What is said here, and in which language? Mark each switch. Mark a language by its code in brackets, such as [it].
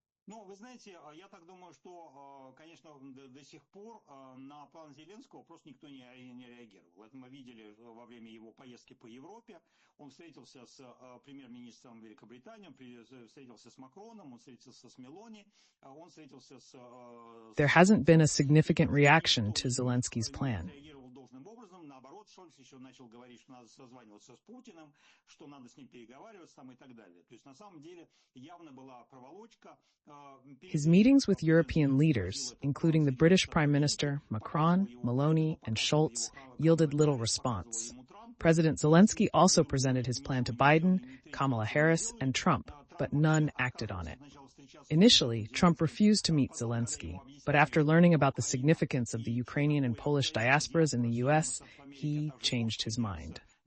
[ru] Ну, вы знаете, я так думаю, что, конечно, до сих пор на план Зеленского просто никто не реагировал. Это мы видели во время его поездки по Европе. Он встретился с премьер-министром Великобритании, встретился с Макроном, он встретился с Мелони, он встретился с... [en] There hasn't been a significant reaction to Zelensky's plan. [ru] Наоборот, Шольц еще начал говорить, что надо созваниваться с Путиным, что надо с ним переговариваться там и так далее. То есть на самом деле явно была проволочка. [en] His meetings with European leaders, including the British Prime Minister, Macron, Meloni, and Scholz, yielded little response. President Zelensky also presented his plan to Biden, Kamala Harris, and Trump, but none acted on it. Initially, Trump refused to meet Zelensky, but after learning about the significance of the Ukrainian and Polish diasporas in the U.S., he changed his mind.